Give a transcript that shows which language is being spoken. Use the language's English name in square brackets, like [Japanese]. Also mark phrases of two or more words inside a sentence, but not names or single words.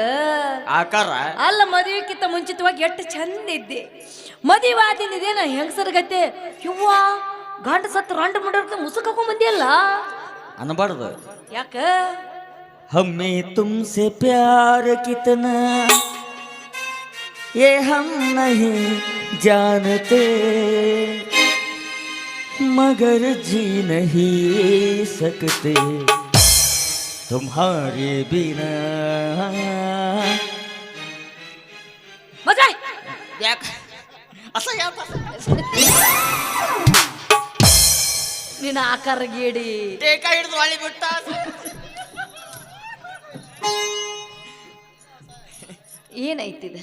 [Kannada] ಆಕಾರ ಅಲ್ಲ, ಮದುವೆಕ್ಕಿಂತ ಮುಂಚಿತವಾಗಿ ಎಷ್ಟು ಚಂದ ಇದ್ದೆ. ಮದುವೆ ಆದಿಂದ ಇದೇನ ಹೆಂಗಸರ್ಗತ್ತೆ ಇವ್ವ ಗಂಡ ಸತ್ತು ರಂಡ ಮುಡರ್ಕ ಮುಸುಕಾಕೊಂಡ್ ಬಂದಿಯಲ್ಲ ಅನ್ಬಾರ್ದು. ಯಾಕ? [Hindi] हमें तुमसे प्यार ಕಿतना ये हम नहीं जानते, मगर जी नहीं सकते तुम्हारे बिना. [Kannada] ಮಜಾ ಯಾಕ ಅಸಹ್ಯ ನಿನ್ನ ಆಕಾರ ಗೇಡಿ ಟೇಕ ಹಿಡಿದು ಹೊಳಿ ಬಿಟ್ಟ. ಏನೈತಿದೆ?